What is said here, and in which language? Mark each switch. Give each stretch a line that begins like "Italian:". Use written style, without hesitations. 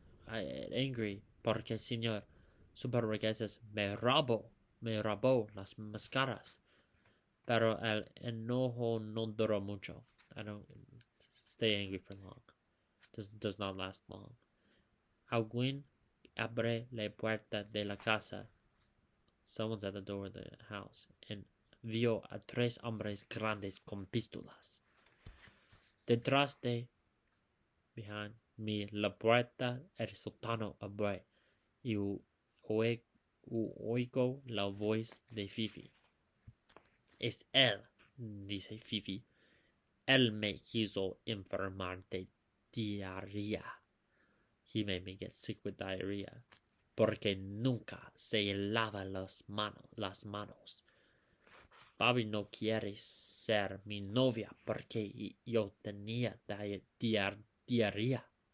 Spanish: Angry porque el señor Superburguesas me robó las máscaras. Pero el enojo no duró mucho.
English: I don't stay angry for long. Does not last long.
Spanish: Alguien abre la puerta de la casa.
English: Someone's at the door of the house.
Spanish: And vio a 3 hombres grandes con pistolas. Detrás de,
English: behind me,
Spanish: la puerta el sótano abre. Y oigo la voz de Fifi. Es él, dice Fifi. Él me quiso enfermar de diarrea.
English: He made me get sick with diarrhea.
Spanish: Porque nunca se lava las manos. Bobby no quiere ser mi novia porque yo tenía diarrea.